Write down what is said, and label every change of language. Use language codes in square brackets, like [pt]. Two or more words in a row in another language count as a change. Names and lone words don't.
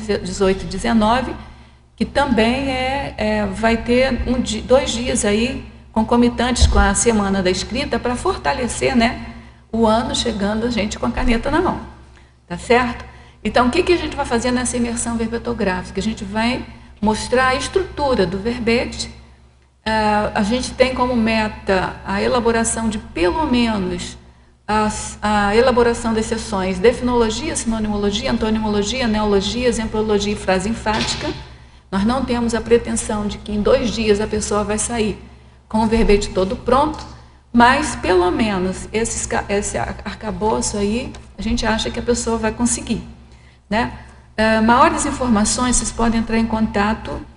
[pt] 18 e 19, que também vai ter 2 dias aí concomitantes com a Semana da Escrita, para fortalecer, né, o ano, chegando a gente com a caneta na mão, tá certo? Então, o que a gente vai fazer nessa imersão verbetográfica? A gente vai mostrar a estrutura do verbete. A gente tem como meta a elaboração de, pelo menos, a elaboração das seções de definologia, sinonimologia, antonimologia, neologia, exemplologia e frase enfática. Nós não temos a pretensão de que em 2 dias a pessoa vai sair com o verbete todo pronto, mas pelo menos esse arcabouço aí, a gente acha que a pessoa vai conseguir, né? Maiores informações, vocês podem entrar em